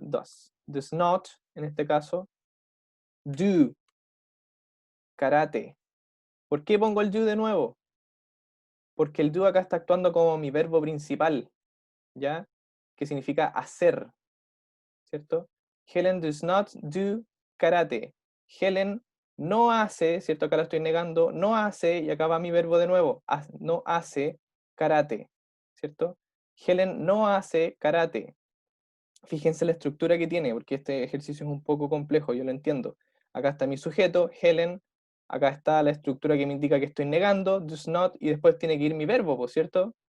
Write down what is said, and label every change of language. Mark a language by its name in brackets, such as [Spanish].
[English] Does not, [Spanish] en este caso, [English] do karate. [Spanish] ¿Por qué pongo el do de nuevo? Porque el do acá está actuando como mi verbo principal, ¿ya? Que significa hacer, ¿cierto? [English] Helen does not do karate. [Spanish] Helen no hace, ¿cierto? Acá lo estoy negando, no hace, y acá va mi verbo de nuevo, no hace karate, ¿cierto? Helen no hace karate. Fíjense la estructura que tiene, porque este ejercicio es un poco complejo, yo lo entiendo. Acá está mi sujeto, Helen, acá está la estructura que me indica que estoy negando, [English] does not, [Spanish] y después tiene que ir mi verbo, ¿por cierto?